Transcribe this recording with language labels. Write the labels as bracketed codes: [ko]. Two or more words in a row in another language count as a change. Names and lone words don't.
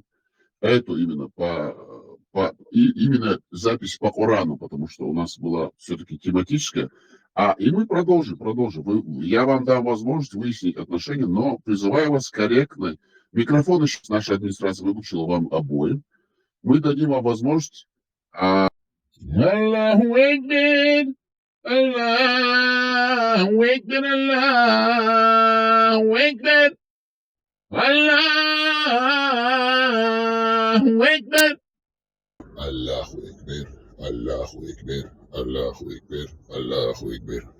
[ru] Эту именно именно запись по Корану, потому что у нас была все-таки тематическая. И мы продолжим. Я вам дам возможность выяснить отношения, но призываю вас корректно. Микрофоны сейчас наша администрация выключила вам обоим. Мы дадим вам возможность... [ar] الله أكبر. الله أكبر الله أكبر الله أكبر الله أكبر الله أكبر الله أكبر الله أكبر